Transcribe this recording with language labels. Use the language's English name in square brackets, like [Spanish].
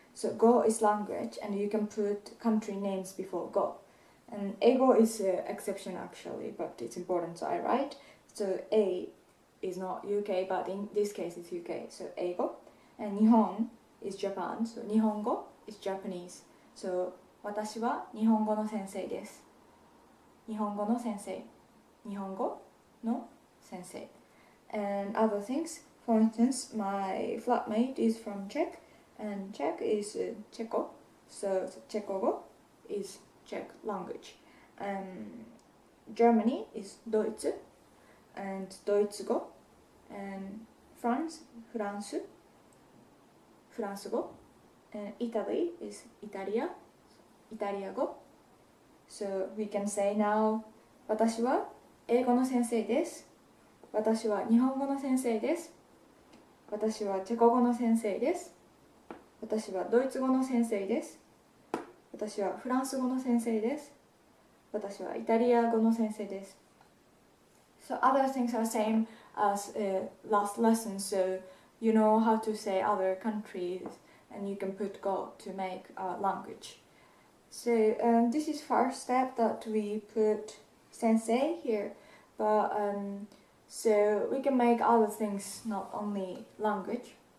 [English] So Go is language, and you can put country names before Go. And Eigo is an exception actually, but it's important, so I write. So A is not UK, but in this case it's UK. So Eigo, and Nihon is Japan. So Nihongo is Japanese. [Japanese] So 私は日本語の先生です。日本語の先生。日本語の先生。 [English] And other things, for instance, my flatmate is from Czech, and Czech is Checo, so Chekogo is Czech language. Germany is Deutsch, and Doitsugo, and Fransugo, and Italy is Itariago. So we can say now, [Japanese] 私は英語の先生です。私は日本語の先生です。私はチェコ語の先生です。私はドイツ語の先生です。私はフランス語の先生です。私はイタリア語の先生です。 [English] So other things are same as last lesson, so you know how to say other countries and you can put go to make a language. So this is first step that we put sensei here, but so we can make other things, not only language.